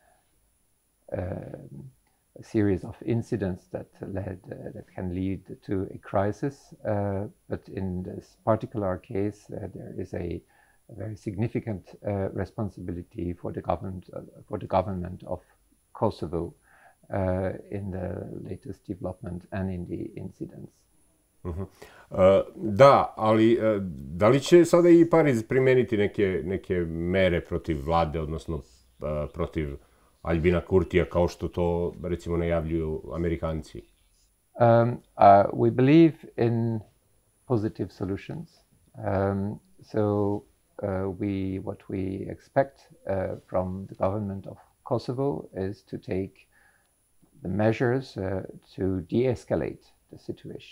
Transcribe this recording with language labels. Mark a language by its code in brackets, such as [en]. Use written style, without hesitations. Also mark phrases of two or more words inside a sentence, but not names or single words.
[en] series of incidents that can lead to a crisis, but in this particular case, there is a very significant responsibility for the government of Kosovo in the latest development and in the incidents. [sr] Da, ali da li će sada i Pariz primeniti neke mere protiv vlade, odnosno protiv Albina Kurtija, kao što to, recimo, najavljuju Amerikanci? [en] We believe in positive solutions. What we expect from the government of Kosovo is to take the measures to de-escalate the situation.